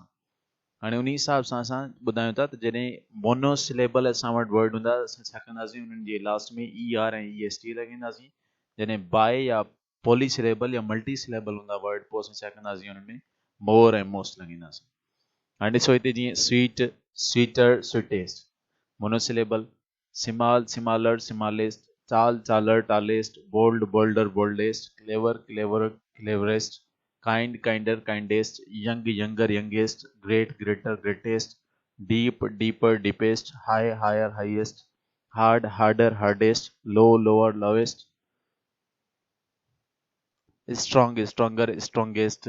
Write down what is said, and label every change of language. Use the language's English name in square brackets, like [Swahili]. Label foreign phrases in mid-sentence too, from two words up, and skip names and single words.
[Sindhi] हाणे उन हिसाब सां असां ॿुधायूं था त जॾहिं मोनोसिलेबल असां वटि वर्ड हूंदा असां छा कंदासीं, उन्हनि जे लास्ट में ER ऐं EST लॻाईंदासीं. जॾहिं बाय या पॉलीसिलेबल या मल्टीसिलेबल हूंदा वर्ड, पोइ असां छा कंदासीं, उन्हनि में मोर ऐं मोस्ट लॻाईंदासीं. हाणे ॾिसो हिते जीअं स्वीट, [English] sweeter, sweetest, monosyllable. small, smaller, smallest. tall, taller, tallest. bold, bolder, boldest. clever, clever, cleverest. kind, kinder, kindest. Young, younger, youngest. Great, greater, greatest. Deep, deeper, deepest. High, higher, highest. Hard, harder, hardest. Low, lower, lowest. Strong, stronger, strongest.